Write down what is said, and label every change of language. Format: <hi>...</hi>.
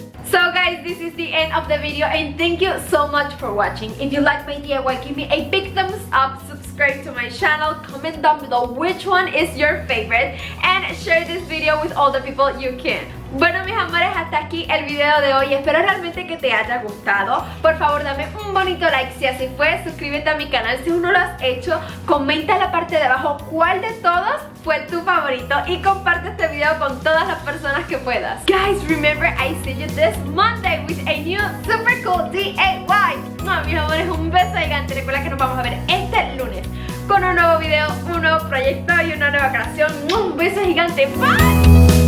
<en>So guys, this is the end of the video and thank you so much for watching. If you like my DIY, give me a big thumbs up, subscribe to my channel, comment down below which one is your favorite and share this video with all the people you can.</en> <es>Bueno mis amores, hasta aquí el video de hoy. Espero realmente que te haya gustado. Por favor dame un bonito like si así fue. Suscríbete a mi canal si aún no lo has hecho. Comenta en la parte de abajo cuál de todos fue tu favorito. Y comparte este video con todas las personas que puedas.</es> <en>Guys, remember I see you this Monday with a new super cool DIY.</en> <es>No, mis amores, un beso gigante. Recuerda que nos vamos a ver este lunes con un nuevo video, un nuevo proyecto y una nueva creación. Un beso gigante. Bye.</es>